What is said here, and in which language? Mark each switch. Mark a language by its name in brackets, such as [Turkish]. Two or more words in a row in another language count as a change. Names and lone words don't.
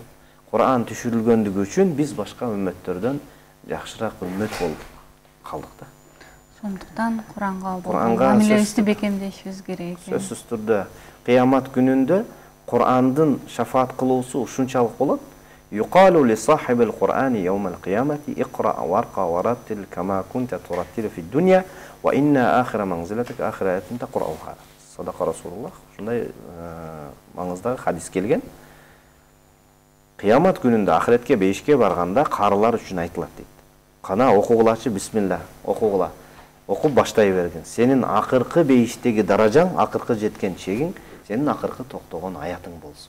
[Kyrgyz] Кур'ан түшүрүлгөндүгү үчүн биз башка үммөттөрдөн жакшыраак үммөт болуп калдык да. Сондуктан Куранга мамилебизди бекемдешибиз керек. Сөзсүз түрдө кыямат күнүндө Кур'андын шафаат кылуусу ушунчалык болот. [Arabic] يقال لصاحب القرآن يوم القيامة اقرأ وارق ورتل كما كنت ترتل في الدنيا وإن آخر منزلتك آخر آية تقرؤها. صدق رسول الله. [Kyrgyz] Ушундай маңыздагы хадис келген. Кыямат күнүндө ахиретке бейишке барганда карылар үчүн айтылат дейт. Кана окугулачы бисмилла, окугула. Окуп баштай бергин. Сенин акыркы бейиштеги даражаң, акыркы жеткен чегиң, сенин акыркы токтогон аятың болсун.